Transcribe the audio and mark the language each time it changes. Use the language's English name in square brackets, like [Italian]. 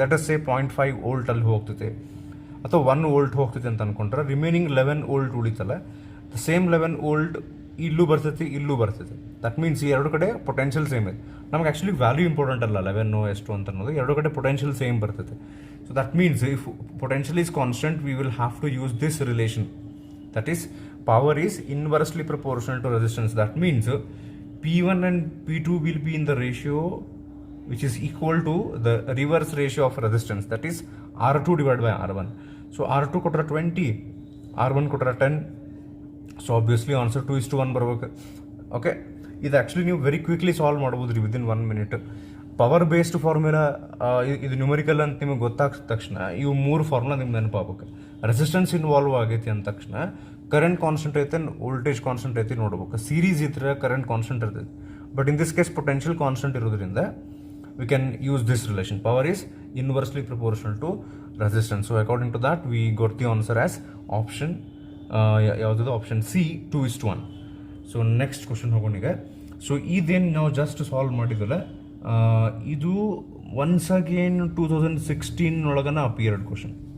[Kannada] Lettuce ಸೇ 0.5 volt ಅಲ್ಲಿ ಹೋಗ್ತೈತೆ ಅಥವಾ 1 volt ಹೋಗ್ತೈತೆ ಅಂತ ಅಂದ್ಕೊಂಡ್ರೆ remaining 11 volt ಉಳಿತಲ್ಲ, the same 11 volt ಇಲ್ಲೂ ಬರ್ತೈತಿ ಇಲ್ಲೂ ಬರ್ತೈತಿ. ದಟ್ ಮೀನ್ಸ್ ಈ ಎರಡು ಕಡೆ ಪೊಟೆನ್ಷಿಯಲ್ ಸೇಮ್ ಇದೆ. ನಮ್ಗೆ ಆ್ಯಕ್ಚುಲಿ ವ್ಯಾಲ್ಯೂ ಇಂಪಾರ್ಟೆಂಟ್ ಅಲ್ಲ 11 ಎಷ್ಟು ಅಂತ ಅನ್ನೋದು, ಎರಡು ಕಡೆ ಪೊಟೆನ್ಷಿಯಲ್ ಸೇಮ್ ಬರ್ತೈತೆ. [English] So that means if potential is constant we will have to use this relation, that is power is inversely proportional to resistance. That means P1 and P2 will be in the ratio which is equal to the reverse ratio of resistance, that is R2 divided by R1. [Kannada] So R2 ಕೊಟ್ಟರೆ 20, R1 ಕೊಟ್ಟರೆ 10. So obviously answer 2:1 ಬರ್ಬೇಕು. Okay, ಇದು actually ನೀವು very quickly solve ಮಾಡ್ಬೋದು ರೀ within 1 minute. Power based formula ಇದು numerical ಅಂತ ನಿಮಗೆ ಗೊತ್ತಾದ ತಕ್ಷಣ ಇವು 3 ಫಾರ್ಮುಲಾ ನಿಮ್ಗೆ ನೆನಪಾಗಬೇಕು. ರೆಸಿಸ್ಟೆನ್ಸ್ ಇನ್ವಾಲ್ವ್ ಆಗೈತಿ ಅಂದ ತಕ್ಷಣ ಕರೆಂಟ್ ಕಾನ್ಸ್ಟೆಂಟ್ ಐತೆ, ವೋಲ್ಟೇಜ್ ಕಾನ್ಸ್ಟೆಂಟ್ ಐತಿ ನೋಡ್ಬೇಕು. ಸೀರೀಸ್ ಇದ್ರೆ ಕರೆಂಟ್ ಕಾನ್ಸ್ಟೆಂಟ್ ಇರ್ತೈತಿ, but in this case potential constant ಇರೋದ್ರಿಂದ [English] we can use this relation. Power is inversely proportional to resistance. So according to that we got the answer as option ಯಾವುದು option C 2:1. [Kannada] So next question ಹೋಗೋಣ ಈಗ. So ಇದೇನು ನಾವು just solve ಮಾಡಿದ್ವಲ್ಲ, ಇದು once again 2016 ಒಳಗನ appeared question.